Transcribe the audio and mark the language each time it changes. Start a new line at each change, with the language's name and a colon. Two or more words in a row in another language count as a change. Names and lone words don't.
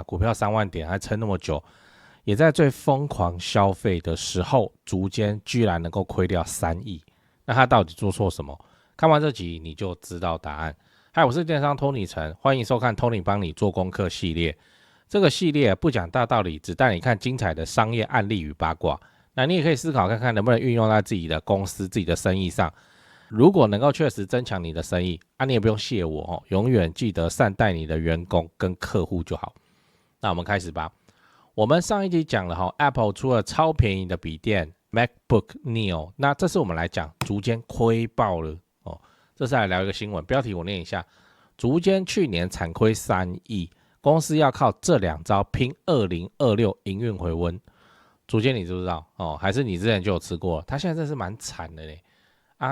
Chinese: 股票3萬點還撐那麼久，也在最瘋狂消費的時候，築間居然能夠虧掉3億。那他到底做錯什麼？看完這集你就知道答案。嗨，我是電商 Tony 陳，歡迎收看 Tony 幫你做功課系列。這個系列不講大道理，只帶你看精彩的商業案例與八卦。那你也可以思考看看能不能運用在自己的公司、自己的生意上。如果能夠確實增強你的生意，你也不用謝我哦，永遠記得善待你的員工跟客戶就好。那我們開始吧。我們上一集講了Apple 出了超便宜的筆電 MacBook Neo，那這次我們來講築間虧爆了哦。這次來聊一個新聞，標題我念一下：築間去年慘虧3億，公司要靠這2招拼2026營運回溫。築間你知不知道哦？還是你之前就有吃過了？他現在真是蠻慘的嘞啊！